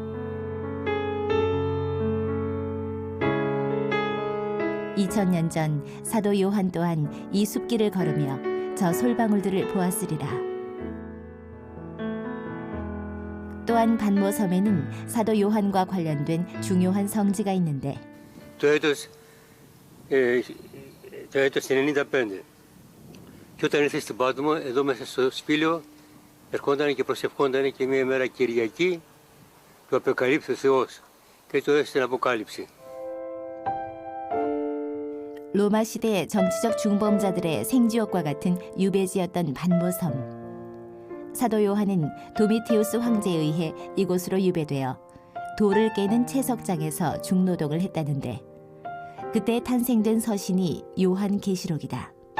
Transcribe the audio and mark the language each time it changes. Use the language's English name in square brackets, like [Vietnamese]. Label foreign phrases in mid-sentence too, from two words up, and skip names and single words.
[Korean] (2000년) 전 사도 요한 또한 이 숲길을 걸으며 저 솔방울들을 보았으리라. 또한 반모섬에는 사도 요한과 관련된 중요한 성지가 있는데 [Greek] το έτος 95 και όταν ήρθε στην Πάτμο εδώ μέσα στο σπήλαιο ερχόταν και προσευχόταν και μια μέρα Κυριακή του αποκαλύψει ο Θεός και το έστειλε στην Αποκάλυψη. [Korean] 로마 시대 정치적 중범자들의 생지옥과 같은 유배지였던 반모섬. 사도 요한은 도미티우스 황제에 의해 이곳으로 유배되어 돌을 깨는 채석장에서 중노동을 했다는데 그때 탄생된 서신이 요한계시록이다.